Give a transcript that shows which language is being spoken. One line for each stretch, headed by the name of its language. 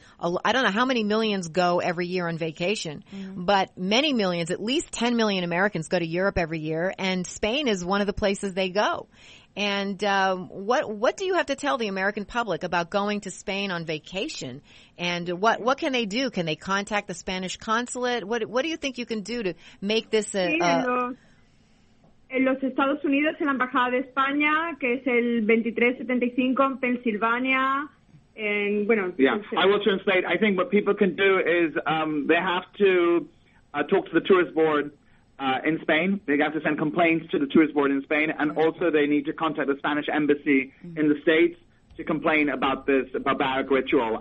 English: I don't know how many millions go every year on vacation, but many millions, at least 10 million Americans go to Europe every year, and Spain is one of the places they go. And what do you have to tell the American public about going to Spain on vacation? And what can they do? Can they contact the Spanish consulate? What do you think you can do to make this
Spanish: en los Estados Unidos, en la Embajada de España, que es el 2375 en Pensilvania.
English: I will translate. I think what people can do is they have to talk to the tourist board in Spain. They have to send complaints to the tourist board in Spain, and also they need to contact the Spanish embassy in the States to complain about this barbaric ritual.